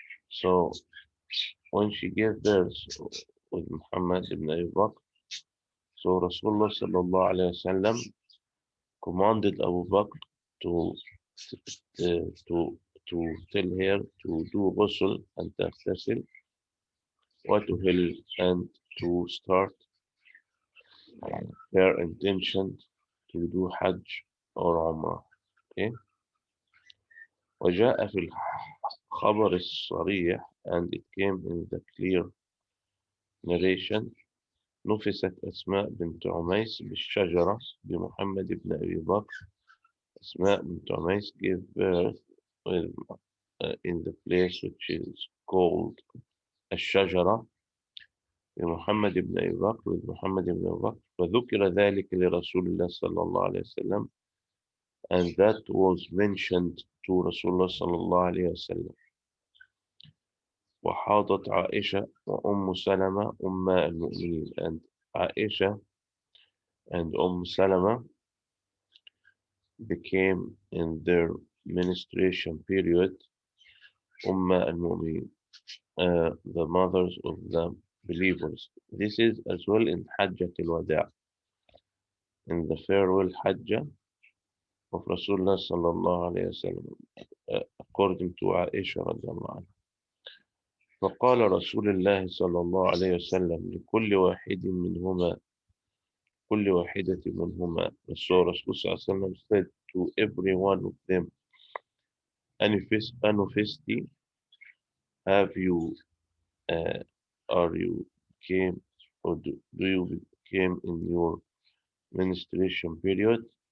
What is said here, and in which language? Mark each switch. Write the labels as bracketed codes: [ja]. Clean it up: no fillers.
[en] So when she gave birth with Muhammad ibn Abi Bakr, so Rasulullah sallallahu alayhi wa sallam commanded Abu Bakr to tell her to do ghusl and taghtasil, [ar] وتهل, [en] and to start her intention to do Hajj or Umrah. Okay? [ar] وجاء في الخبر الصريح, [en] and it came in the clear narration: [ar] نفست أسماء بنت عميس بالشجرة بمحمد بن أبي بكر. أسماء بنت عميس gave birth with, in the place which is called الشجرة بمحمد بن أبي بكر, with محمد بن أبي بكر. فذكر ذلك لرسول الله صلى الله عليه وسلم, [en] and that was mentioned to Rasulullah [ar] صلى الله عليه وسلم. وحاضت عائشة وأم سلمة أم المؤمنين, [en] and Aisha and Salama became in their menstruation period al-Mu'minin, the mothers of the believers. This is as well in Hajjat al-Wada', in the farewell Hajjah of Rasulullah sallallahu alayhi wasallam, according to Aisha radiallahu anha. [ar] فقال رسول الله صلى الله عليه وسلم لكل واحد منهما كل واحدة منهما. [en] So Rasul صلى الله عليه وسلم said to every one of them, Anufesti, have you, uh, are you came, or do you came in your menstruation period?